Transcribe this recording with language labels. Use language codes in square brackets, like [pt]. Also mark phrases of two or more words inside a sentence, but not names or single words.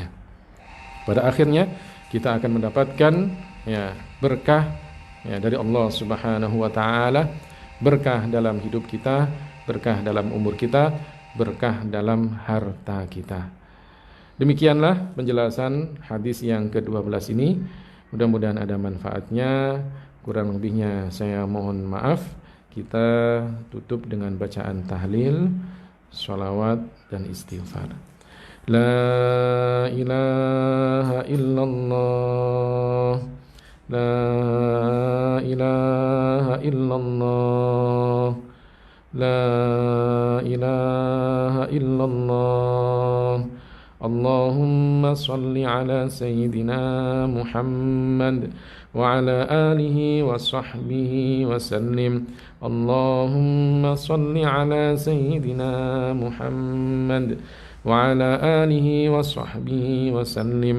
[id] Pada akhirnya kita akan mendapatkan ya, berkah ya, dari Allah [ar] سبحانه وتعالى, [id] berkah dalam hidup kita, berkah dalam umur kita, berkah dalam harta kita. Demikianlah penjelasan hadis yang ke-12 ini. Mudah-mudahan ada manfaatnya. Kurang lebihnya saya mohon maaf. Kita tutup dengan bacaan tahlil, sholawat dan istighfar. [ar] لا إله إلا الله، لا إله إلا الله، لا إله إلا الله. اللهم صل على سيدنا محمد وعلى آله وصحبه وسلم. اللهم صل على سيدنا محمد وعلى آله وصحبه وسلم.